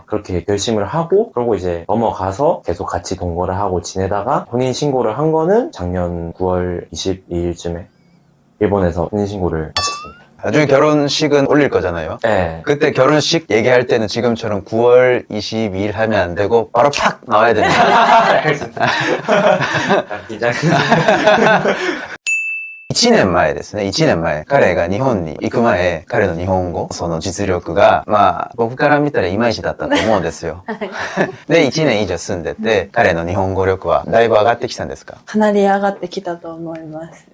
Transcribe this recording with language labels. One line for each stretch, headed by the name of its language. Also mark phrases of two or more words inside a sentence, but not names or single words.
Korean: 그렇게 결심을 하고, 그러고 이제 넘어가서 계속 같이 동거를 하고 지내다가 혼인신고를 한 거는 작년 9월 22일쯤에 일본에서 혼인신고를 마쳤습니다. 나중에 결혼식은 올릴 거잖아요. 네. 그때 결혼식 얘기할 때는 지금처럼 9월 22일 하면 안 되고 바로 팍 나와야 됩니다. 알겠습니다. 긴장.
Japanese: 1 年前ですね。1年前。彼が日本に行く前、彼の日本語、その実力が、僕から見たらいまいちだったと思うんですよ。で、1年以上住んでて、彼の日本語力はだいぶ上がってきたんですか？かなり上がってきたと思います。